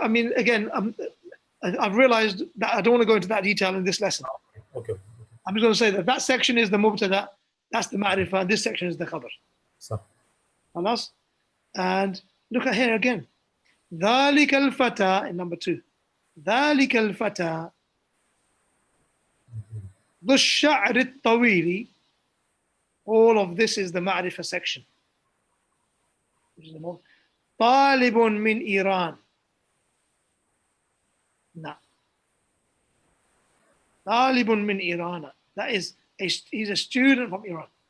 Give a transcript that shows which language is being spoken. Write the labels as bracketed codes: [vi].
[en] I mean, again, I've realized that I don't want to go into that detail in this lesson. Okay. I'm just going to say that that section is the mubtada, that's the ma'rifah, and this section is the khabar. [ar] صح. [en] Khalas? And look at here again. [ar] ذَلِكَ الْفَتَى [en] in number 2. [ar] ذَلِكَ الْفَتَى ذُو الشَّعْرِ الطَّوِيلِ. [en] All of this is the ma'rifah section. [ar] طَالِبٌ مِّنْ إِيرَانَ. [en] No. [ar] طَالِبٌ مِّنْ إِيرَانَ. [en] That is, he's a student from Iran.